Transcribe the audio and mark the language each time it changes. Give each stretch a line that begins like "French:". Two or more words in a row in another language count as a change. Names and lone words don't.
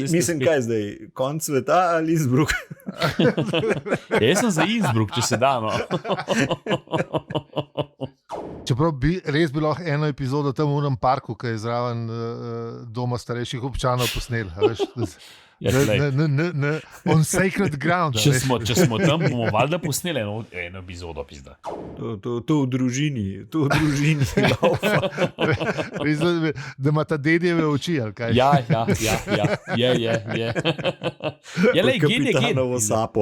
Slovenian: Mislim, kaj zdaj, konc sveta ali Innsbruck? Jaz sem za Innsbruck, če se da, no. Čeprav bi res bilo eno epizodo tam v unem parku, ki je zraven doma starejših občanov posnel. Ja, glej.
English: On sacred ground.
Slovenian: Če smo tam, bomo valjda posneli eno epizodo, pizda. To v družini laufa. Da ima ta dedjeve oči, ali kaj? Ja, je. Ja, lej, gen je gen. Kapitanovo sapo.